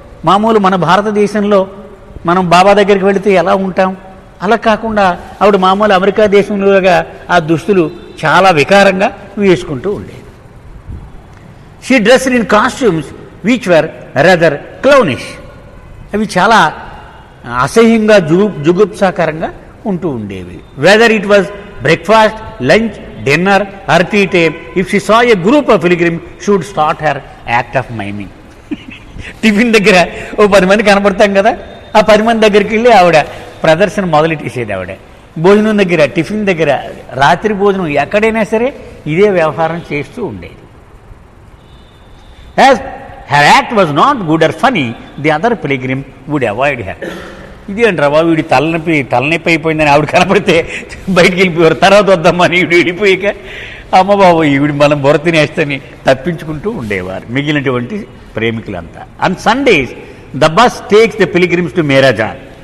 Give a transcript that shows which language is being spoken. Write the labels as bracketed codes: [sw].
[te] మామూలు మన భారతదేశంలో మనం బాబా దగ్గరికి వెళితే ఎలా ఉంటాం అలా కాకుండా ఆవిడ మామూలు అమెరికా దేశంలోగా ఆ దుస్తులు చాలా వికారంగా వేసుకుంటూ ఉండేది. [en] She dressed in costumes which were rather clownish. [te] అవి చాలా అసహ్యంగా జుగుప్సాకరంగా ఉంటూ ఉండేవి. [en] Whether it was breakfast, lunch, dinner, earthy time. If she saw a group of pilgrims, she would start her act of miming. [te] Tiffin దగ్గర ఓ 10 మంది కనపడతాం కదా, ఆ 10 మంది దగ్గరికి వెళ్ళి ఆవిడ ప్రదర్శన మొదలెట్టేసేది. ఆవిడ భోజనం దగ్గర, టిఫిన్ దగ్గర, రాత్రి భోజనం ఎక్కడైనా సరే ఇదే వ్యవహారం చేస్తూ ఉండేది. [en] As her act was not good or funny, the other pilgrim would avoid her. [te] ఇది అంటారా బాబు, వీడి తలనొప్పి అయిపోయిందని ఆవిడ కనపడితే బయటికి వెళ్ళిపోయారు. తర్వాత వద్దామని ఈవిడ వెళ్ళిపోయాక అమ్మ బాబు ఈవిడి మనం బొర తినేస్తని తప్పించుకుంటూ ఉండేవారు మిగిలినటువంటి ప్రేమికులంతా. [en] On Sundays the bus takes the pilgrims to Meherazad.